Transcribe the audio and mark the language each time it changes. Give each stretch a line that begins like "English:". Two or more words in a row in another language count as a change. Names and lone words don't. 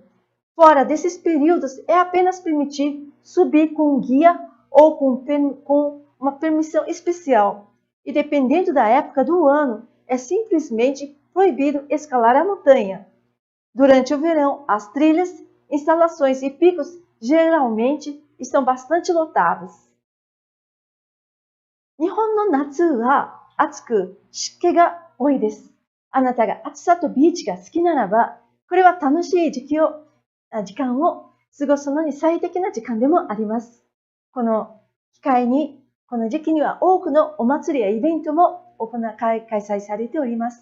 Portuguese: Fora desses períodos, é apenas permitido subir com um guia ou com uma permissão especial. E dependendo da época do ano, é simplesmente proibido escalar a montanha. Durante o verão, as trilhas, instalações e picos geralmente estão bastante lotados.
Japanese: 日本の夏は暑く湿気が多いです. あなたが暑さとビーチが好きならば、これは楽しい時間を過ごすのに最適な時間でもあります。この時期には多くのお祭りやイベントも開催されております。